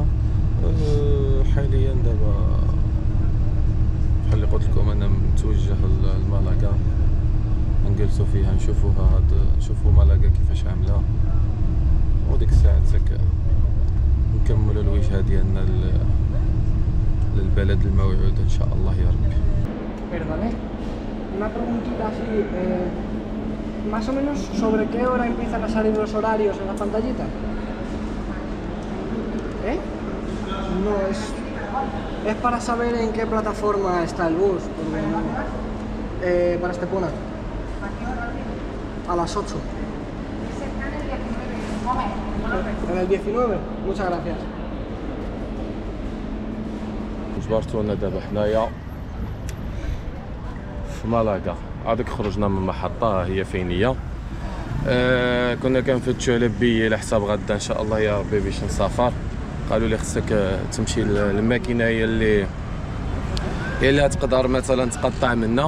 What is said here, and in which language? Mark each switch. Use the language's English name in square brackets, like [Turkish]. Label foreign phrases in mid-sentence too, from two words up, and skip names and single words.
[Arabic] حاليا دابا بحال اللي قلت لكم انا متوجه لمالاكا، نجلسوا فيها نشوفوا مالاكا كيفاش عامله، وديك الساعه تك نكملوا الوجهه ديالنا للبلد الموعود ان شاء الله يا ربي. [Spanish] Perdone, una preguntita así, más o menos sobre qué hora empiezan a salir los horarios en la pantallita. ¿Eh? No, es para saber en qué plataforma está el bus, porque no, para Estepona. A las 8. En el 19, muchas gracias. [Arabic] جبرتونا دابا حنايا في مالاكا، هذيك خرجنا من المحطة هي فين هي. كنا كنفتشوا على بيي على حساب غدا ان شاء الله يا ربي باش نسافر. قالوا لي خصك تمشي للماكينه هي اللي تقدر مثلا تقطع منا.